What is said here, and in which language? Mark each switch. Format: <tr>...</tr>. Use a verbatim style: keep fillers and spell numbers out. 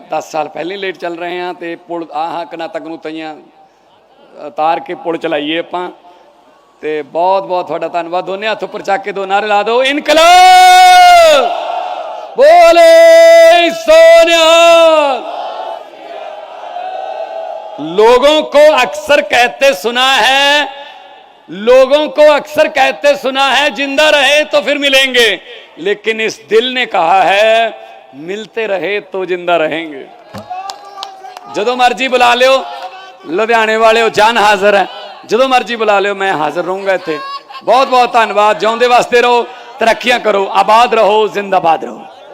<pa>ਦਸ ਸਾਲ ਪਹਿਲਾਂ ਹੀ ਲੇਟ ਚੱਲ ਰਹੇ ਹਾਂ, ਤੇ ਪੁਲ ਆਹ ਕਨਾ ਤੱਕ ਨੂੰ ਤਈਆਂ ਉਤਾਰ ਕੇ ਪੁਲ ਚਲਾਈਏ ਆਪਾਂ। ਤੇ ਬਹੁਤ ਬਹੁਤ ਤੁਹਾਡਾ ਧੰਨਵਾਦ। ਦੋਨੇ ਹੱਥ ਉੱਪਰ ਚੱਕ ਕੇ ਦੋ ਨਾਰੇ ਲਾ ਦਿਓ, ਇਨਕਲਾਬ ਬੋਲੇ ਸੋਨਿਆ।</pa> <hi>लोगों को अक्सर कहते सुना है लोगों को अक्सर कहते सुना है जिंदा रहे तो फिर मिलेंगे, लेकिन इस दिल ने कहा है मिलते रहे तो जिंदा रहेंगे।</hi> <pa>ਜਦੋਂ ਮਰਜੀ ਬੁਲਾ ਲਿਓ, ਲੁਧਿਆਣੇ ਵਾਲਿਓ ਜਾਨ ਹਾਜ਼ਰ ਹੈ, ਜਦੋਂ ਮਰਜੀ ਬੁਲਾ ਲਿਓ, ਮੈਂ ਹਾਜ਼ਰ ਰਹੂੰਗਾ ਇੱਥੇ। ਬਹੁਤ ਬਹੁਤ ਧੰਨਵਾਦ। ਜਿਉਂਦੇ ਵਾਸਤੇ ਰਹੋ, ਤਰੱਕੀਆਂ ਕਰੋ, ਆਬਾਦ ਰਹੋ, ਜ਼ਿੰਦਾਬਾਦ ਰਹੋ।</pa>